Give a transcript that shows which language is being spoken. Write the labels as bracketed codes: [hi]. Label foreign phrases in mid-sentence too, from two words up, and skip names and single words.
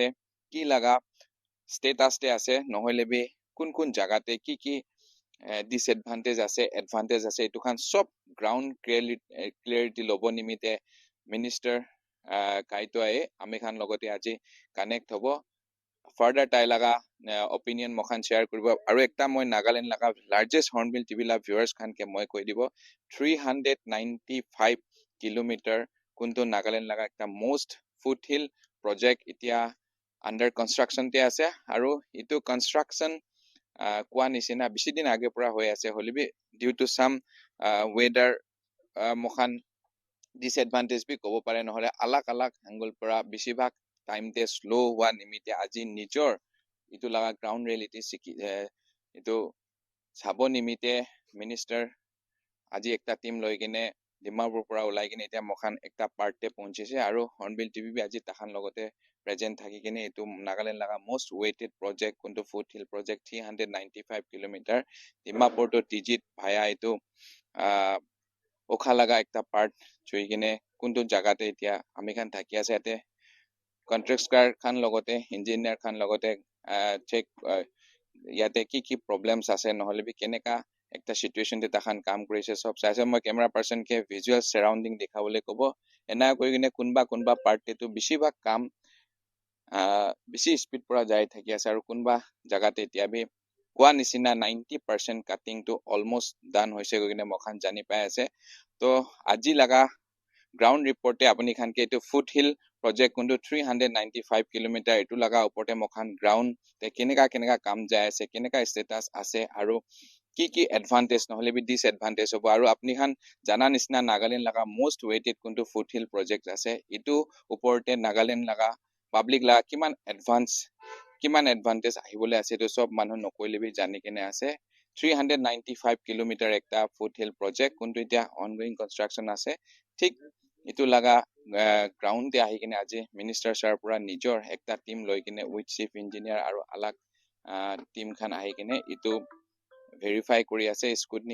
[nag] ki laga status te ase nohole bi kun kun jaga te ki disadvantage ase advantage ase etu khan sob [en] ground clarity [nag] lobo nimite minister Kaito ae ami khan logote aji connect hobo further tai laga opinion mokhan share kuribo aru ekta moi Nagaland laga largest Hornbill TV la viewers khan ke moi koi dibo 395 kilometer kuntu Nagaland laga ekta [en] most foothill project [nag] itia [en] under construction [nag] te ase aru itu construction kwa nisina bisidin age pura hoi ase holibi [en] due to some weather [nag] mokhan disadvantage bi kobo pare nohole alak angle pura bisibak time te slow wa nimite aji nijor itu laga [en] ground reality [nag] itu sabo nimite minister aji ekta team loi kine Dimapur pura ulai kine eta mokhan ekta part te pahunchise aru Hornbill TV bi aji takhan logote present thaki kine itu Nagaland laga [en] most waited project [nag] kuntu Foothill project 395 kilometer Dimapur to Tijit bhaya itu okha laga ekta part chui kine kuntu jaga te etia ami khan thaki ase ate contractor khan logote engineer khan logote check yate ki problems ase nohole bi keneka ekta situation te takhan kaam korise sob saise moi [en] camera person [nag] ke [en] visual surrounding [nag] dekhawole kobo ena koi kine kunba part te tu bisibak kaam bisi speed pura jai thaki ase aru kunba jaga te etia bi kwa nisina 90% cutting to almost done hoise kine mokhan jani pai ase to aji laga [en] ground report [nag] te apni khan ke etu Foothill project kuntu 395 kilometer etu laga uporte mokhan ground te keneka kaam jai ase keneka status ase aru ki advantage nohole bi disadvantage hobo aru apni khan jana nisna Nagaland laga [en] most waited [nag] kuntu Foothill project ase itu uporte Nagaland laga public laga kiman advantage ahibole ase to sob manu nokoile bi jani kene ase 395 kilometer ekta Foothill project kuntu itia [en] ongoing construction [nag] ase ঠিক itu laga ground te ahi kine aji minister sir pura nijor ekta team loi kine [en] with chief engineer [nag] aru alak team khan ahi kine itu verify kori ase scrutiny